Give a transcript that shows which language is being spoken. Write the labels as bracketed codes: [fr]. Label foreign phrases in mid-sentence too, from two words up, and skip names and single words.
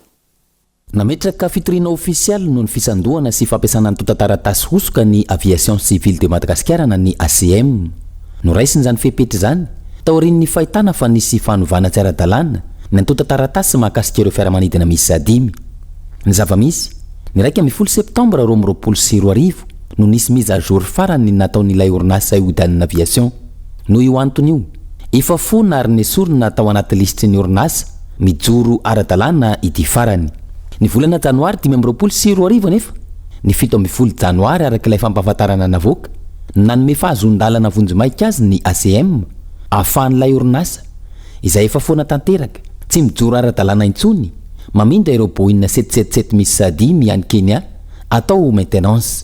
[mg] Nametraka fitoriana ofisialy noho ny fisandohana sy fampiasana ny tota-taratasy hosoka ny Aviation Civile de Madagascar na ny ACM. Noraisiny izany fepetra izany taorian'ny fahitana fa nisy fanovana tsy ara-dalàna ny tota-taratasy mahakasika ireo fiaramanidina misy 5. Ny zava-misy ny 1 septambra 2024 no nisy [fr] mise à jour [mg] farany nataon'ilay orinasa ihodanina aviation. Noho io antony io, efa fona ary nesorina tao anaty listry ny orinasa mijoro ara-dalàna ity farany. Ny volana janoary 2024 nefa ny 17 janoary arak'ilay fampahafantarana navoaka nanome fahazon-dalana vonjomaika azy ny ACM ahafahan'ilay orinasa izay efa fona tanteraka tsy mijoro ara-dalàna intsony mamindra ireo Boeing 777 misy 5 any Kenya atao maintenance.